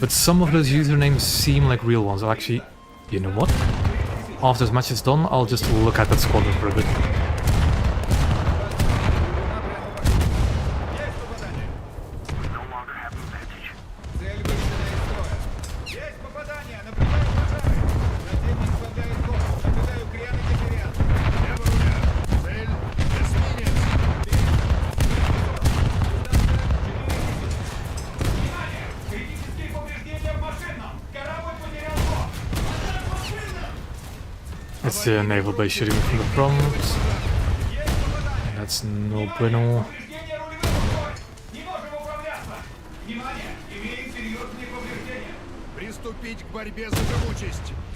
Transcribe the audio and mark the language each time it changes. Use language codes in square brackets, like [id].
[en] But some of those usernames seem like real ones. I'll actually... You know what? After this match is done, I'll just look at that squadron for a bit. [ru] Есть попадание. [en] We no longer have an advantage. [ru] Цель выведена из строя. Есть попадание. Наблюдаю пожары. Противник сбавляет ход. Наблюдаю крен и дифференц. Лево руля. Цель. Эсминец. Внимание! Критические повреждения в машинном. Корабль потерял ход. Атака машинном! [en] Let's see a naval base shooting from the front. That's no bueno. [ru] Повреждения рулевых устройств. Не можем управляться. Внимание! Имеем серьезные повреждения. Приступить к борьбе за живучесть.